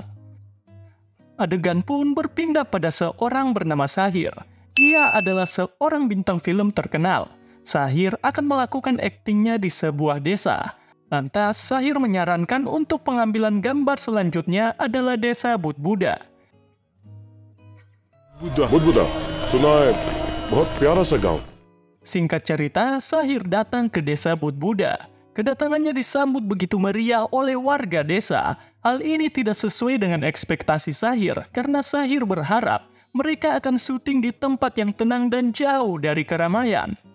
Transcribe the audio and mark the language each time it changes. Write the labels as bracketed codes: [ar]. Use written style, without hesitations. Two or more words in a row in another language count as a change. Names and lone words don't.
[id] Adegan pun berpindah pada seorang bernama Sahir. Ia adalah seorang bintang film terkenal. Sahir akan melakukan aktingnya di sebuah desa. Lantas Sahir menyarankan untuk pengambilan gambar selanjutnya adalah desa Budbuda. [hi] बुदबुदा सुना है बहुत प्यारा सा गांव। [id] Singkat cerita, Sahir datang ke desa Budbuda. Kedatangannya disambut begitu meriah oleh warga desa. Hal ini tidak sesuai dengan ekspektasi Sahir, karena Sahir berharap mereka akan syuting di tempat yang tenang dan jauh dari keramaian.